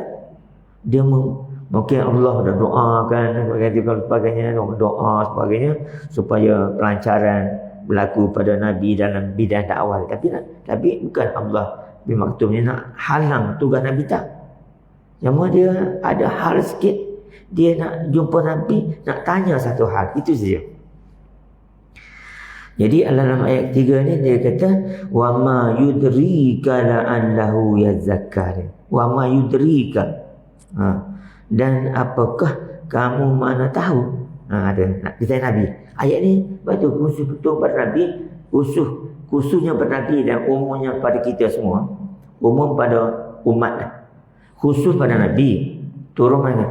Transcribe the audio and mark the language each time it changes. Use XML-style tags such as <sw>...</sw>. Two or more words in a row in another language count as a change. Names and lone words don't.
<ms>Dia mungkin Allah dah doakan, sebagainya, doa sebagainya, supaya pelancaran berlaku pada Nabi dalam bidang dakwah. Tapi bukan Allah bermaksudnya nak halang tugas Nabi, tak. Cuma dia ada hal sikit, dia nak jumpa Nabi, nak tanya satu hal, itu saja. Jadi dalam ayat 3 ni dia kata</ms> <ar>وما يدريك لعله يزكى. وما يدريك.</ar> <ms>Dan apakah kamu mana tahu? Ada ditanya Nabi. Ayat ni betul khusus betul pada Nabi, khususnya pada Nabi dan umumnya pada kita semua. Umum pada umat. Khusus pada Nabi. Turun mana?</ms>